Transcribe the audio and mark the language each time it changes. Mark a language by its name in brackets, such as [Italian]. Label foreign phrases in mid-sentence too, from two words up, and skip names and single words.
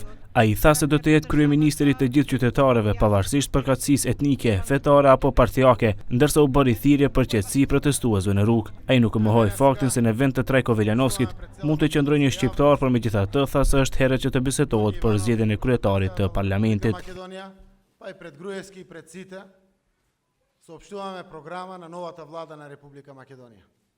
[Albanian] Ai tha se do të jetë kryeministri të gjithë qytetarëve, pavarësisht përkatësisë etnike, fetare apo partijake, ndërsa u bëri thirrje për qetësi protestuesve në rrugë. Ai nuk mohoi faktin se në vend të Trajko Veljanovskit mund të qëndrojë një shqiptar, por megjithatë tha se është herë që të bisedohet për zgjedhjen e kryetarit të parlamentit. [Macedonian] Pa и пред Груевски и пред сите соопштуваме програма на новата влада на Република Македонија.